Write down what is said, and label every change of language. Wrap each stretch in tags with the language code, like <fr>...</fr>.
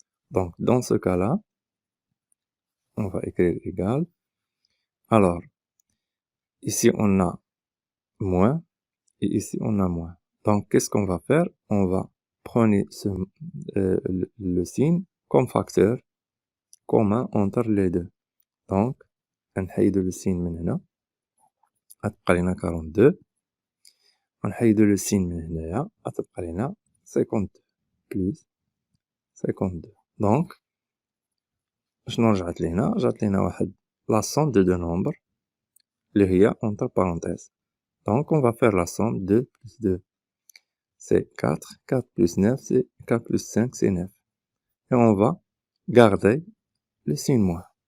<fr>Donc, dans ce cas-là, on va écrire égal. Alors, ici, on a moins et ici, on a moins. Donc, qu'est-ce qu'on va faire? On va prendre le signe comme facteur commun entre les deux.</fr> <ar>Donc, نحيد le signe من هنا غتبقى لنا 42 ونحيد le signe من هنايا غتبقى لنا 52</ar> <fr>plus 52.</fr> <ar>Donc, شنو رجعت لينا؟ رجعت لينا واحد la somme de deux nombres اللي هي entre parenthèses.</ar> <fr>Donc, on va faire la somme de plus 2. C'est 4. 4 plus 9, c'est 4 plus 5, c'est 9. Et on va garder le signe moins.</fr>